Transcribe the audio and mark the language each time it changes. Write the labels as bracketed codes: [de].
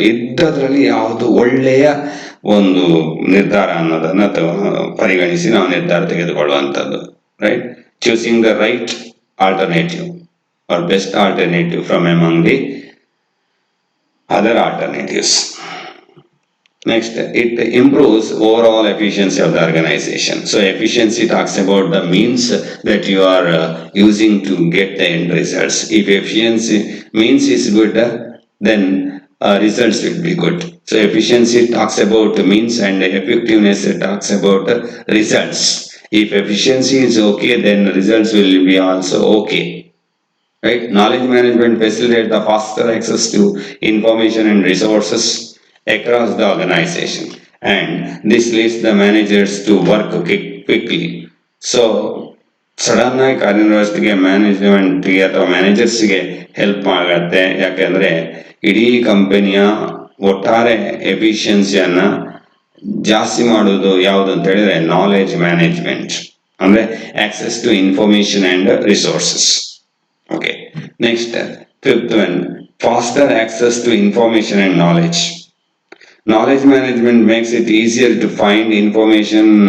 [kn] ಇದ್ದದ್ರಲ್ಲಿ ಯಾವುದು ಒಳ್ಳೆಯ ಒಂದು ನಿರ್ಧಾರ ಅನ್ನೋದನ್ನ ಪರಿಗಣಿಸಿ ನಾವು ನಿರ್ಧಾರ ತೆಗೆದುಕೊಳ್ಳುವಂಥದ್ದು. Right? [en] Choosing the right alternative or best alternative from among the other alternatives. Next, it improves overall efficiency of the organization. So efficiency talks about the means that you are using to get the end results. If efficiency means is good, then results will be good. So efficiency talks about means and effectiveness talks about results. If efficiency is okay, then results will be also okay. Right? Knowledge management facilitates the faster access to information and resources across the organization, and this leads the managers to work quickly. [kn] So sudden ಆಗಿ ಕಾರ್ಯನಿರ್ವಹಿಸಲಿಕ್ಕೆ ಮ್ಯಾನೇಜ್ಮೆಂಟ್ಗೆ ಅಥವಾ ಮ್ಯಾನೇಜರ್ಸ್ಗೆ help ಆಗುತ್ತೆ. ಯಾಕೆಂದ್ರೆ ಇಡೀ ಕಂಪನಿಯ ಒಟ್ಟಾರೆ ಎಫಿಷಿಯನ್ಸಿಯನ್ನ ಜಾಸ್ತಿ ಮಾಡೋದು ಯಾವುದು ಅಂತ ಹೇಳಿದ್ರೆ ನಾಲೆಜ್ ಮ್ಯಾನೇಜ್ಮೆಂಟ್, ಅಂದ್ರೆ [en] Access to information and resources. Okay, next, fifth one, faster access to information and knowledge. Knowledge management makes it easier to find information.